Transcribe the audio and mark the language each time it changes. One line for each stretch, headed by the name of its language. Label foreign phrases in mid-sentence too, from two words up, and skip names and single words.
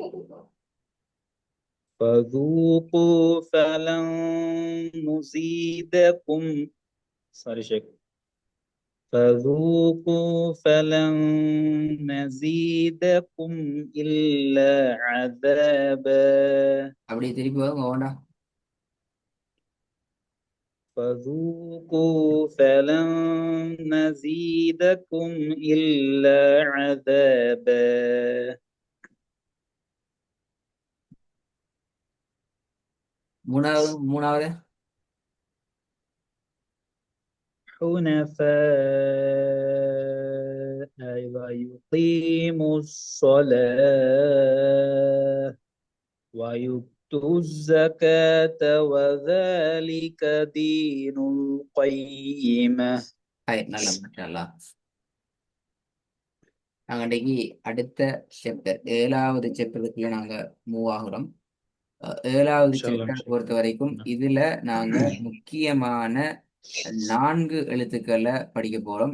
Arabic: فذوقوا فلن نزيدكم. sorry شيخ. فذوقوا فلن نزيدكم إلا عذابا.
Tamil: அப்படியே திருப்பி வாங்க ஓண்டா.
Arabic: فذوقوا فلن نزيدكم إلا عذابا.
Tamil: மூணாவது
Arabic: حنفاء ويقيموا الصلاة ويؤتوا الزكاة وذلك دين القيمة.
Tamil: நல்ல மாஷாஅல்லாஹ். நாங்க இன்னைக்கு அடுத்த சாப்டர் 7வது சாப்டருக்குள்ள நாங்க மூவ் ஆகுறோம். 7வது சாப்டர் பொறுத்த வரைக்கும் இதுல நாங்க முக்கியமான 4 எழுத்துக்களை படிக்க போறோம்.